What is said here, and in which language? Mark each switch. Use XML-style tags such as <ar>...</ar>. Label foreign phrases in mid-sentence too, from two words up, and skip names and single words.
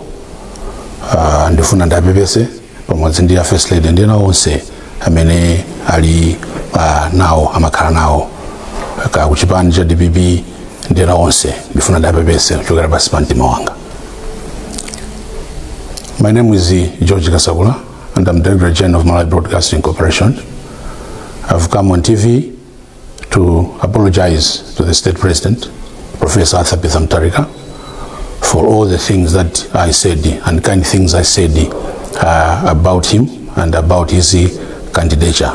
<ny>Ndifuna ndapepese pamodzi ndi</ny> <en>First Lady</en> <ny>ndi onse amene ali nawo amakhala nawo ku chipani cha DPP ndi onse ndifuna ndapepese kuchokera pansi pa mtima wanga.</ny> <en>My name is George Kasagula and I'm Director General of Malawi Broadcasting Corporation. I've come on TV to apologize to the State President, Professor Arthur Peter Mutharika, for all the things that I said and kind things I said about him and about his candidature.</en>